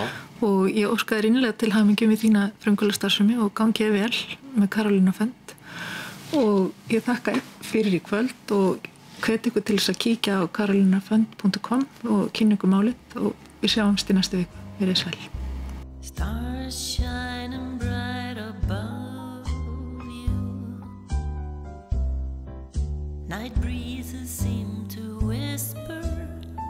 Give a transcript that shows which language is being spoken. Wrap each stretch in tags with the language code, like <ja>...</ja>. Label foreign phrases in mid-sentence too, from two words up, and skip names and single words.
<is>Og ég óska þér innilega til hamingju með þína frumkvöðlastarfsemi og gangi vel með Karolínu Fund. Og ég þakka fyrir í kvöld og hvet ykkur til þess að kíkja á karolinafund.com og kynna ykkur málið og við sjáumst í næstu viku. Verið sæl.</is> <en>Stars shining bright above you. Night breezes seem to whisper</en>